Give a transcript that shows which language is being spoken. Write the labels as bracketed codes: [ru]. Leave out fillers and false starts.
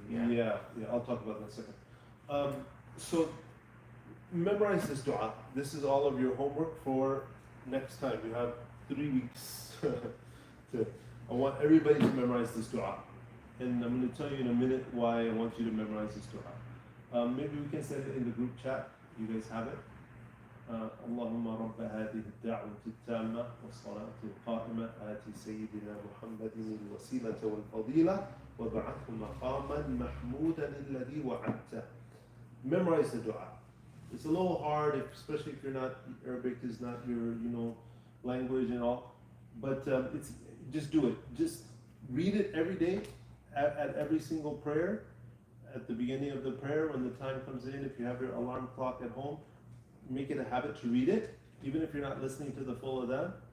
[en] Yeah, I'll talk about that in a second. So memorize this dua. This is all of your homework for next time. You have 3 weeks I want everybody to memorize this dua. And I'm going to tell you in a minute why I want you to memorize this dua. Maybe we can send it in the group chat. You guys have it. [ar] اللهم رب هذه الدعوة التامة والصلاة القائمة آتي سيدنا محمد الوسيلة والفضيلة وابعثه مقاما محمودا الذي وعدته. [en] Memorize the dua. It's a little hard, especially if you're not, Arabic is not your, language and all. But it's just do it. Just read it every day at every single prayer. At the beginning of the prayer, when the time comes in, if you have your alarm clock at home, make it a habit to read it, even if you're not listening to the full adhan.